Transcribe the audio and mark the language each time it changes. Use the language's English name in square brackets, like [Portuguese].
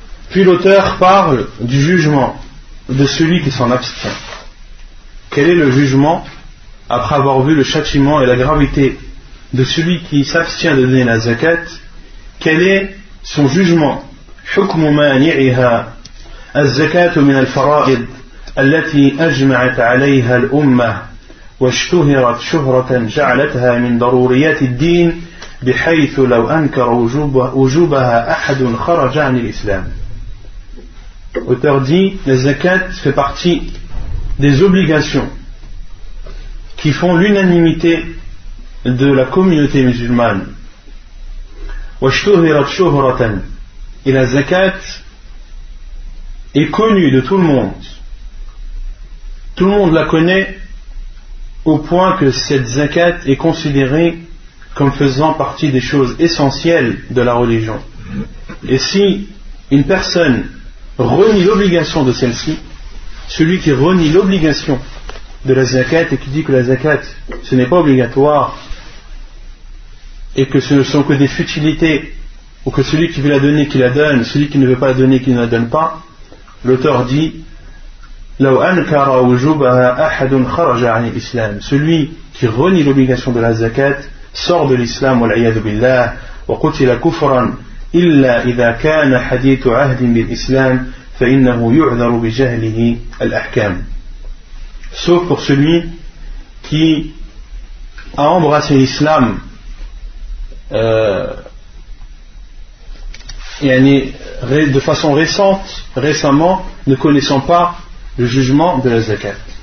[French] Puis l'auteur parle du jugement de celui qui s'en abstient. Quel est le jugement après avoir vu le châtiment et la gravité de celui qui s'abstient de donner la zakat? Quel est son jugement? [Arabic] حكم مانعها الزكاة من الفرائض التي أجمعت عليها الأمة واشتهرت شهرة جعلتها من ضروريات الدين بحيث لو أنكر وجوبها أحد خرج عن الإسلام. [French] Auteur dit, la zakat fait partie des obligations qui font l'unanimité de la communauté musulmane. [Arabic] واشتهرت شهرة. [French] Et la zakat est connue de tout le monde. Tout le monde la connaît au point que cette zakat est considérée comme faisant partie des choses essentielles de la religion. Et si une personne renie l'obligation de celle-ci, celui qui renie l'obligation de la zakat et qui dit que la zakat ce n'est pas obligatoire et que ce ne sont que des futilités, ou que celui qui veut la donner, qu'il la donne, celui qui ne veut pas la donner, qu'il ne la donne pas, l'auteur dit, [Arabic] لو أنكر وجوبها أحد خرج عن الإسلام. [French] Celui qui renie l'obligation de la zakat sort de l'islam, [Arabic] والعياذ بالله, وقتل كفرا إلا إذا كان حديث عهد بالإسلام فإنه يعذر بجهله الأحكام. [French] Sauf pour celui qui a embrassé l'islam, de façon récemment, ne connaissant pas le jugement de la zakat.